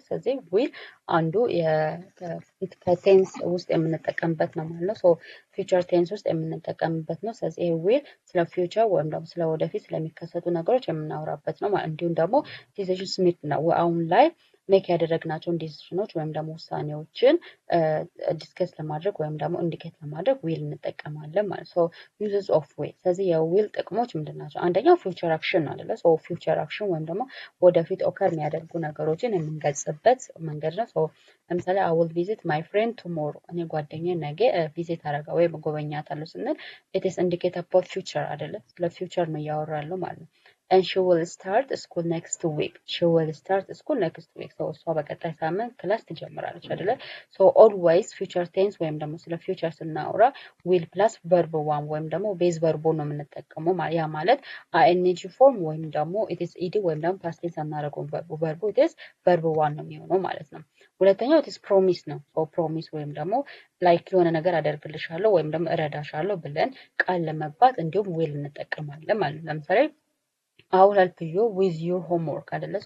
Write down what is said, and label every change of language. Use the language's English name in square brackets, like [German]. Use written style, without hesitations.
[Amharic] ስለዚህ ዊል አንዱ ከቴንስ ውስጥ የምንጠቀምበት ነው ማለት ነው። ፊውቸር ቴንስ ውስጥ የምንጠቀምበት ነው። ስለዚህ ይሄ ዊል ስለ ፊውቸር ወይም ደግሞ ስለ ወደፊት ስለሚከሰቱ ነገሮች የምናወራበት ነው ማለት እንዲሁም ደግሞ ዲሲሽን ሜድ ነው አሁን ላይ ሜክ ያደረግናቸውን ዲሲሽኖች ወይም ደግሞ ውሳኔዎችን ዲስከስ ለማድረግ ወይም ደግሞ ኢንዲኬት ለማድረግ ዊል እንጠቀማለን ማለት ነው። [English] ዩዝስ ኦፍ ዊል። [Amharic] ስለዚህ የዊል ጥቅሞች ምንድን ናቸው? አንደኛው ፊውቸር አክሽን ነው አይደለ? ፊውቸር አክሽን ወይም ደግሞ ወደፊት ኦከር የሚያደርጉ ነገሮችን የምንገልጽበት መንገድ ነው። ለምሳሌ [English] አይ ዊል ቪዚት ማይ ፍሬንድ ቱሞሮ፣ [Amharic] እኔ ጓደኛዬ ነገ ቪዚት አደረጋ ወይም ጎበኛታለሁ ስንል [English] ኢትስ ኢንዲኬት አባውት ፊውቸር [Amharic] አይደለ? ስለ ፊውቸር ነው እያወራለሁ ማለት ነው። [English] and she will start school next week. She will start school next week. [Amharic] እሷ በቀጣይ ሳምንት ክላስ ትጀምራለች አይደለ? [English] always future tense [Amharic] ወይም ደግሞ ስለ future ስናወራ [English] will plus verb one [Amharic] ወይም ደግሞ base verb ነው የምንጠቀመው። ያ ማለት ing form ወይም ደግሞ it is ed ወይም ደግሞ past tense አናደርገውም። verb it is verb one ነው የሚሆነው ማለት ነው። ሁለተኛው it is promise ነው። promise ወይም ደግሞ ላይክ የሆነ ነገር አደርግልሻለሁ ወይም ደግሞ እረዳሻለሁ ብለን ቃል ለመባት እንዲሁም will እንጠቀማለን ማለት ነው። ለምሳሌ [English] I will help you with your homework [Amharic] አይደለ?